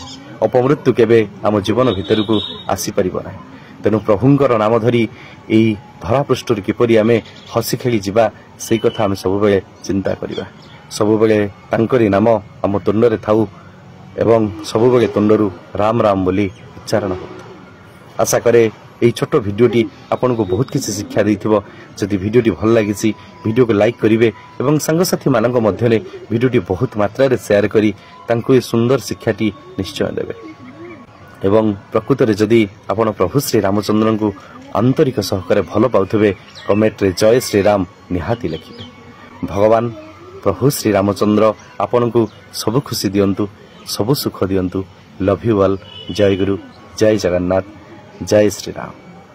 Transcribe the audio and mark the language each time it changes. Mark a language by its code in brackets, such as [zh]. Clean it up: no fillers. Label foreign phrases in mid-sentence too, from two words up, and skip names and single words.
[or] ଅପମୃତ୍ୟୁ କେବେ ହମ ଜୀବନ ଭିତର କୁ ଆସି ପାରିବ ନା। ତେଣୁ ପ୍ରଭୁଙ୍କର ନାମ ଧରି ଏହି ଧରା ପୃଷ୍ଠ କିପରି ଆମେ ହସି ଖେଳି ଜୀବା ସେ କଥା ଆମେ ସବୁ ବେଳେ ଚିନ୍ତା କରିବା। ସବୁ ବେଳେ ତାଙ୍କରି ନାମ ଆମ ତୁଣ୍ଡରେ ଥାଉ ଏବଂ ସବୁ ବେଳେ ତୁଣ୍ଡରୁ ରାମ ରାମ ବୋଲି ଉଚ୍ଚାରଣ ହେଉ। ଆଶା କରେ ଏହି ଛୋଟ ଭିଡିଓଟି ଆପଣ କୁ ବହୁତ କିଛି ଶିକ୍ଷା ଦେଇଥିବ। ଯଦି ଭିଡିଓଟି ଭଲ ଲାଗିଛି ଭିଡିଓ କୁ ଲାଇକ କରିବେ ଏବଂ ସଙ୍ଗସାଥୀ ମାନଙ୍କ ମଧ୍ୟରେ ଭିଡିଓଟି ବହୁତ ମାତ୍ରା ରେ ସେୟାର କରି ତାଙ୍କୁ ଏ ସୁନ୍ଦର ଶିକ୍ଷାଟି ନିଶ୍ଚୟ ଦେବେ। ଏବଂ ପ୍ରକୃତ ରେ ଯଦି ଆପଣ ପ୍ରଭୁ ଶ୍ରୀ ରାମଚନ୍ଦ୍ର କୁ ଆନ୍ତରିକ ସହକାରେ ଭଲ ପାଉଥିବେ କମେଣ୍ଟ ରେ ଜୟ ଶ୍ରୀ ରାମ ନିହାତି ଲେଖିବେ। ଭଗବାନ ପ୍ରଭୁ ଶ୍ରୀ ରାମଚନ୍ଦ୍ର ଆପଣ କୁ ସବୁ ଖୁସି ଦିଅନ୍ତୁ ସବୁ ସୁଖ ଦିଅନ୍ତୁ। [en] Love you all. [or] ଜୟ ଗୁରୁ ଜୟ ଜଗନ୍ନାଥ ଜୟ ଶ୍ରୀ ରାମ।